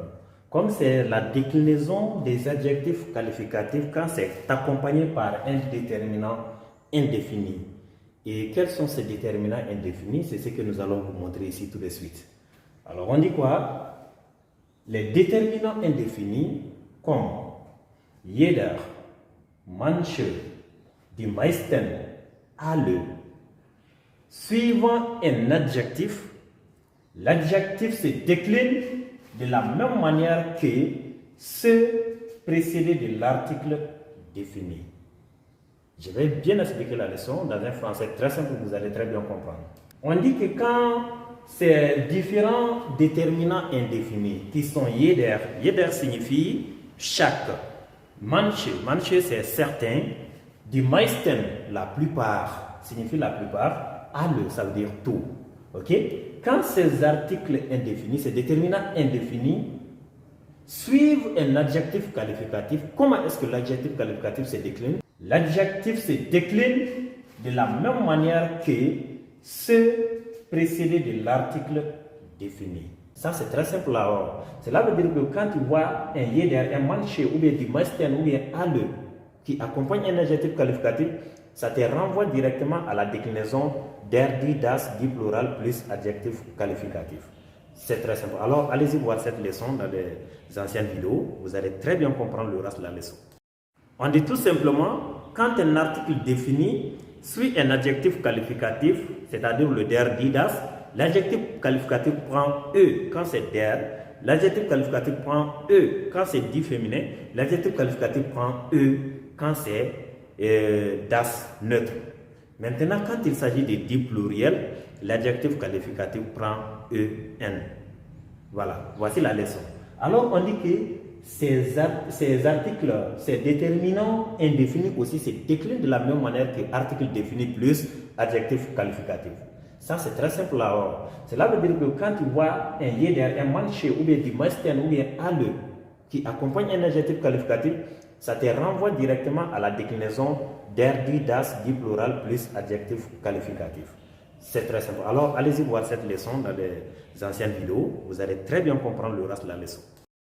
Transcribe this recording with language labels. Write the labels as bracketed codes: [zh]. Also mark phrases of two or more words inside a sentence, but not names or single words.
[fr] Comme c'est la déclinaison des adjectifs qualificatifs quand c'est accompagné par un déterminant indéfini. Et quels sont ces déterminants indéfinis? C'est ce que nous allons vous montrer ici tout de suite. Alors, on dit quoi? Les déterminants indéfinis comme jeder, manche, [de] die meisten, [fr] alle. Suivant un adjectif, l'adjectif se décline de la même manière que ce précédé de l'article défini. Je vais bien expliquer la leçon dans un français très simple, vous allez très bien comprendre. On dit que quand ces différents déterminants indéfinis qui sont [de] jeder, jeder [fr] signifie chaque, manche, manche c'est certain, [de] die meisten, [fr] la plupart, signifie la plupart, alle, ça veut dire tout. Ok? Quand ces articles indéfinis, ces déterminants indéfinis, suivent un adjectif qualificatif, comment est-ce que l'adjectif qualificatif se décline? L'adjectif se décline de la même manière que ce précédé de l'article défini. Ça, c'est très simple alors. Cela veut dire que quand tu vois un jeder, un manche, ou bien [de] die meisten, [fr] ou bien alle, qui accompagne un adjectif qualificatif, ça te renvoie directement à la déclinaison [de] der, die, das, die plural [fr] plus adjectif qualificatif. C'est très simple. Alors, allez-y voir cette leçon dans les anciennes vidéos. Vous allez très bien comprendre le reste de la leçon. On dit tout simplement, quand un article défini suit un adjectif qualificatif, c'est-à-dire le [de] der, die, das, [fr] l'adjectif qualificatif prend E quand c'est der, l'adjectif qualificatif prend E quand c'est dit féminin, l'adjectif qualificatif prend E quand c'est das neutre. Maintenant, quand il s'agit de dit pluriel, l'adjectif qualificatif prend EN. Voilà, voici la leçon. Alors, on dit que ces articles, ces déterminants indéfinis aussi se déclinent de la même manière que article défini plus adjectif qualificatif. Ça, c'est très simple alors. Cela veut dire que quand tu vois un jeder, un manche, ou bien [de] die meisten, [fr] ou bien alle, qui accompagne un adjectif qualificatif, ça te renvoie directement à la déclinaison [de] der, die, das, die plural [fr] plus adjectif qualificatif. C'est très simple. Alors, allez-y voir cette leçon dans les anciennes vidéos. Vous allez très bien comprendre le reste de la leçon.